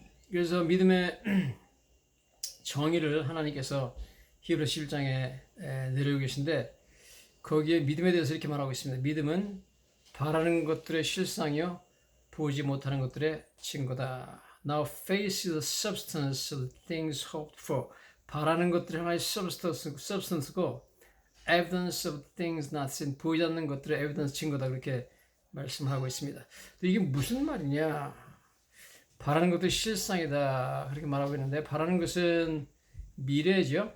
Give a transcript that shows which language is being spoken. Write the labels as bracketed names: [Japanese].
[Korean] 그래서 믿음의 정의를 하나님께서 히브리서 11장에 내리고 계신데, 거기에 믿음에 대해서 이렇게 말하고 있습니다. 믿음은 바라는 것들의 실상이요 보지 못하는 것들의 증거다. [English] Now faith is the substance of things hoped for. [Korean] 바라는 것들이 하나의 substance고 [English] evidence of things not seen, [Korean] 보이지 않는 것들의 evidence, 증거다, 그렇게 말씀하고 있습니다. 이게 무슨 말이냐? 바라는 것도 실상이다, 그렇게 말하고 있는데, 바라는 것은 미래죠.